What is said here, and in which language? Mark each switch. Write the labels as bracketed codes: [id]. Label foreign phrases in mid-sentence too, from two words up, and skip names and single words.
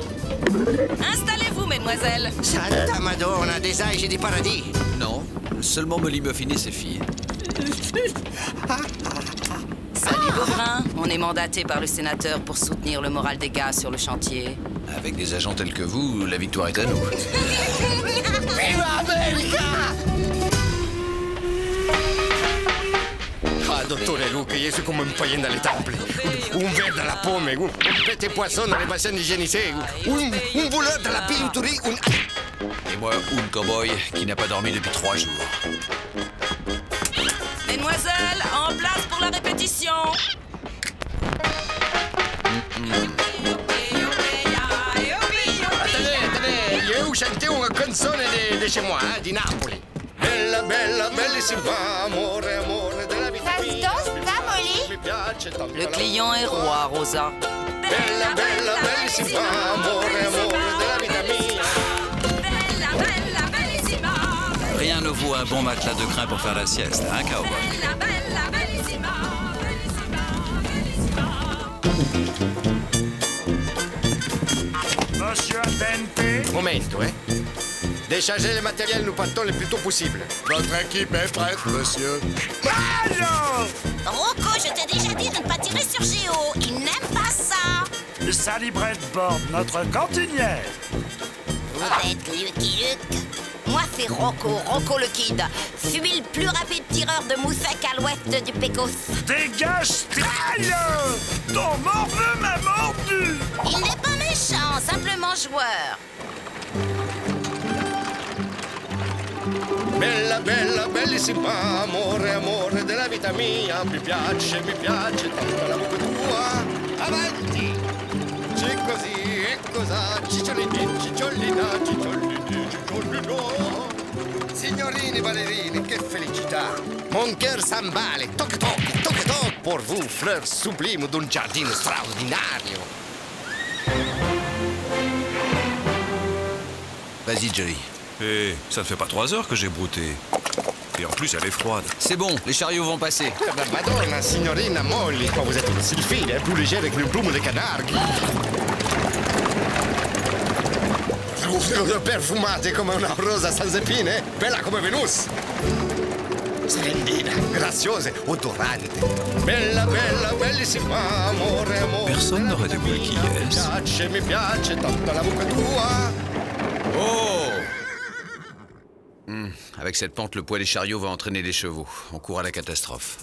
[fr] Installez-vous, mesdemoiselles. [it] Santa Madonna, [fr] des anges et du paradis. Non, seulement me limofiner ses filles. Salut, Beaubrun. On est mandaté par le sénateur pour soutenir le moral des gars sur le chantier. Avec des agents tels que vous, la victoire est à nous. [it] Viva America! [fr] Ah, dottore Luke, je suis comme un païen dans les temples. Un verre dans la pomme, un petit poisson dans les bassins hygiénisés, un voleur dans la bijouterie, Et moi, un cow-boy qui n'a pas dormi depuis 3 jours. Mesdemoiselles, en place pour la répétition. Attendez, je vais vous chanter une canzone de chez moi, [it] di Napoli. Bella, bella, bellissima, amore, amore della vita mia. [fr] Le client est roi, Rosa. [it] Bella, bella, bellissima, amore, amore della vita mia. Bella, bella, bellissima. [fr] Rien ne vaut un bon matelas de crin pour faire la sieste, hein, cowboy? [it] Bella, bella, bellissima. [fr] Monsieur Al Dente. [it] Momento, [fr] Déchargez le matériel, nous partons le plus tôt possible. Notre équipe est prête, monsieur. Rocco, je t'ai déjà dit de ne pas tirer sur Géo. Il n'aime pas ça. Sally Bradford, notre cantinière. Vous êtes Lucky Luke. Moi, c'est Rocco, Rocco le Kid. Suis le plus rapide tireur de moussec à l'ouest du Pecos. Dégage, traille! Ton morveux m'a mordu! Il n'est pas méchant, simplement joueur. [it] Bella, bella, bellissima, amore, amore della vita mia. Mi piace tanto la bocca tua. Avanti! C'è così e cosa, cicciolini, cicciolina, cicciolini, cicciolino. Signorini ballerini, che felicità! [fr] Mon cœur s'emballe, toc toc, toc toc, pour vous, fleurs sublimes d'un jardin straordinario. Vas-y, Jolly. Eh, ça ne fait pas 3 heures que j'ai brouté. Et en plus, elle est froide. C'est bon, les chariots vont passer. [it] Madonna, signorina [fr] Molly, quand vous êtes une sylphide, plus légère que une plume de canard. [it] Perfumate come una rosa [fr] sans épine, [it] bella come Venus. Splendida, graziosa, odorante. Bella, bella, bellissima, amore, amore. [fr] Personne n'aurait découvert qui est-ce. [it] Mi piace tanto la bocca tua. Oh! [fr] Avec Avec cette pente, le poids des chariots va entraîner les chevaux. On court à la catastrophe.